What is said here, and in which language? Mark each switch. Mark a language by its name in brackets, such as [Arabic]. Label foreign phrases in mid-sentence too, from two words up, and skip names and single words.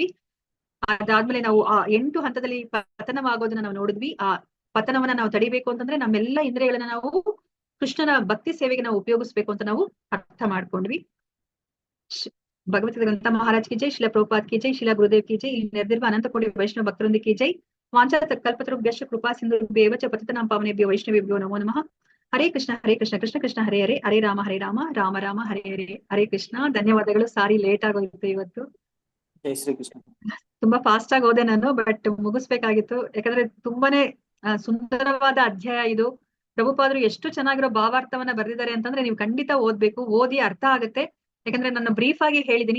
[Kannada] ಅದಾದ್ಮೇಲೆ ನಾವು ಆ 8 ಹಂತದಲ್ಲಿ ಪತನವಾಗೋದನ್ನ ನಾವು ನೋಡಿದ್ವಿ. ಆ ಪತನವನ್ನ ನಾವು ತಡಿಬೇಕು ಅಂತಂದ್ರೆ ನಮ್ಮೆಲ್ಲ ಇಂದ್ರಿಯಗಳನ್ನ ನಾವು ಕೃಷ್ಣನ ಭಕ್ತಿ ಸೇವೆಗೆ ನಾವು ಉಪಯೋಗಿಸ್ಬೇಕು ಅಂತ ನಾವು ಅರ್ಥ ಮಾಡ್ಕೊಂಡ್ವಿ. [Hindi] भगवद्गीता ग्रंथ महाराज की जय, शिला प्रभुपाद की जय, शिला गुरुदेव की जय. [Kannada] ಇಲ್ಲಿ ನೆರೆದಿರುವ ಅನಂತ ಕೋಟಿ ವೈಷ್ಣವ ಭಕ್ತರೊಂದಿಗೆ [Hindi] की जय. [Sanskrit] ವಾಂಛಾ ಕಲ್ಪತರುಭ್ಯಶ್ಚ ಕೃಪಾ ಸಿಂಧುಭ್ಯೇವ ಚ ಪತಿತಾನಾಂ ಪಾವನೇಭ್ಯೋ ವೈಷ್ಣವೇಭ್ಯೋ ನಮೋ ನಮಃ. ಹರೇ ಕೃಷ್ಣ ಕೃಷ್ಣ ಕೃಷ್ಣ ಹರೇ ಹರೇ, ಹರೇ ರಾಮ ರಾಮ ರಾಮ ಹರೇ ಹರೇ. ಹರೇ ಕೃಷ್ಣ. [Kannada] ಧನ್ಯವಾದಗಳು. [English] sorry late [Kannada] ಆಗೋಯ್ತು ಇವತ್ತು. [Hindi] जय श्री कृष्ण. [Kannada] ತುಂಬಾ ಫಾಸ್ಟ್ ಆಗಿ ಹೋದೆ ನಾನು, ಬಟ್ ಮುಗಿಸ್ಬೇಕಾಗಿತ್ತು. ಯಾಕಂದ್ರೆ ತುಂಬಾನೇ ಸುಂದರವಾದ ಅಧ್ಯಾಯ ಇದು. ಪ್ರಭುಪಾದರು ಎಷ್ಟು ಚೆನ್ನಾಗಿರೋ ಭಾವಾರ್ಥವನ್ನ ಬರೆದಿದ್ದಾರೆ ಅಂತಂದ್ರೆ ನೀವು ಖಂಡಿತ ಓದ್ಬೇಕು, ಓದಿ ಅರ್ಥ ಆಗುತ್ತೆ. ಯಾಕಂದ್ರೆ ನಾನು ಬ್ರೀಫ್ ಆಗಿ ಹೇಳಿದೀನಿ.